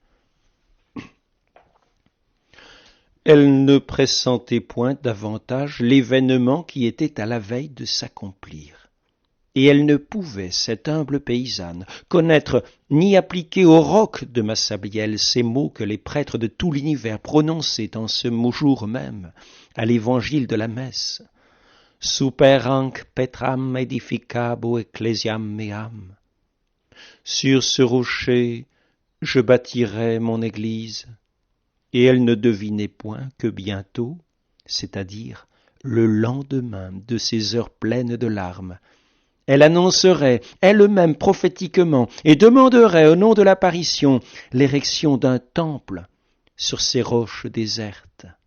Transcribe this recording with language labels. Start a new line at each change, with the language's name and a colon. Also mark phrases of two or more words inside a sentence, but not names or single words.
French: Elle ne pressentait point davantage l'événement qui était à la veille de s'accomplir. Et elle ne pouvait, cette humble paysanne, connaître ni appliquer au roc de Massabielle ces mots que les prêtres de tout l'univers prononçaient en ce jour même, à l'évangile de la messe.
Latin: Super hanc petram edificabo ecclesiam meam.
French: Sur ce rocher, je bâtirai mon église. Et elle ne devinait point que bientôt, c'est-à-dire le lendemain de ces heures pleines de larmes, elle annoncerait elle-même prophétiquement et demanderait au nom de l'apparition l'érection d'un temple sur ces roches désertes.